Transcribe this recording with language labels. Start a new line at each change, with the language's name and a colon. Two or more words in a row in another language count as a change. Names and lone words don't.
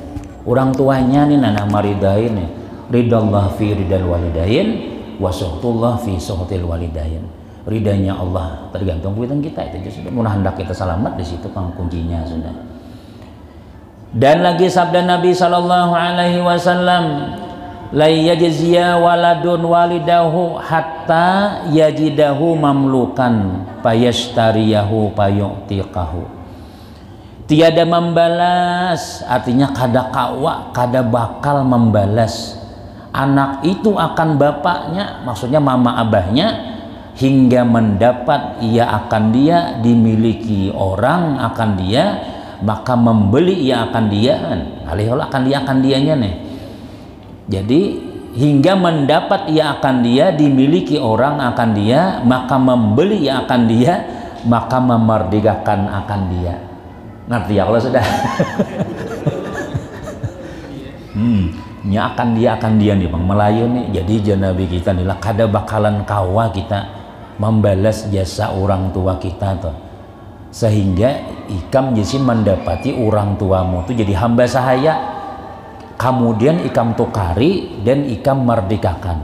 Banjar: Orang tuanya nih nana maridain nih,
Arabic: رضا الله في رضا الوالدين وسخط الله في سخط الوالدين.
Banjar: Ridanya Allah tergantung kuitan kita itu sudah. Mun hendak kita selamat di situ kan kuncinya sudah. Dan lagi sabda Nabi
Arabic: صلى الله عليه وسلم لا يجزي ولد والده حتى يجده مملوكا فيشتريه فيعتقه.
Banjar: Tiada membalas, artinya kada kawa, kada bakal membalas anak itu akan bapaknya, maksudnya mama abahnya, hingga mendapat ia akan dia dimiliki orang akan dia, maka membeli ia akan dia, alihol akan dia akan dianya nih.
Malay: Jadi hingga mendapat ia akan dia dimiliki orang akan dia, maka membeli ia akan dia, maka memerdekakan akan dia.
Banjar: Ngerti ya kalau sudah? Nya akan dia nih Bang Melayu nih. Jadi Nabi kita nih lah kada bakalan kawa kita membalas jasa orang tua kita tuh, sehingga ikam jadi mendapati orang tuamu tuh jadi hamba sahaya, kemudian ikam tukari dan ikam merdekakan.